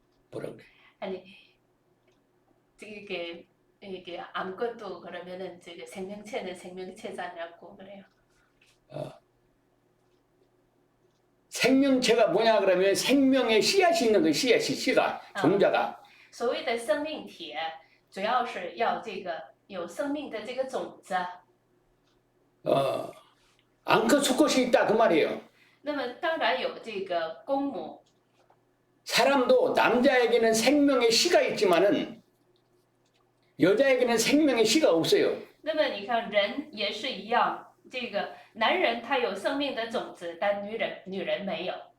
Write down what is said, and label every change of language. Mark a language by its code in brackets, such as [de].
[ko] 뭐라 그래? 아니 이게 아무것도 그러면은 저기 생명체는 생명체잖냐고 그래요. 생명체가 뭐냐 그러면 생명의 씨앗이 있는 거예요. 씨가 종자가. [zh] 所谓的生命体，主要是要这个有生命的这个种子。 [ko] 암컷 수컷이 있다 그 말이에요. [zh] 那么当然有这个公母， [ko] 사람도 남자에게는 생명의 씨가 있지만은 여자에게는 생명의 씨가 없어요. [zh] 那么你看人也是一样，这个男人他有生命的种子，但女人没有。